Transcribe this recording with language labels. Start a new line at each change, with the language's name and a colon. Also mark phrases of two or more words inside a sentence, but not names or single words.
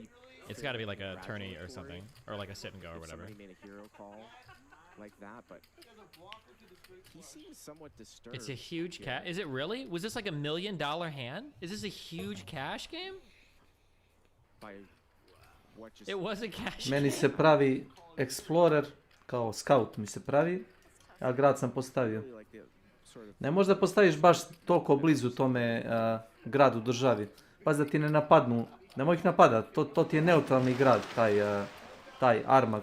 English: It's got to be like a tourney or something. Or like a sit and go or whatever. Somebody made a hero call like that, but... He seems somewhat disturbed. It's a huge cash... Is it really? Was this like $1 million hand? Is this a huge cash game? By what just... It was a cash
Croatian: Meni se pravi Explorer, kao scout mi se pravi, a grad sam postavio. Ne možda postaviš baš toliko blizu tome gradu, državi. Pazi da ti ne napadnu, nemoj ih napadat, to ti je neutralni grad, taj Armag.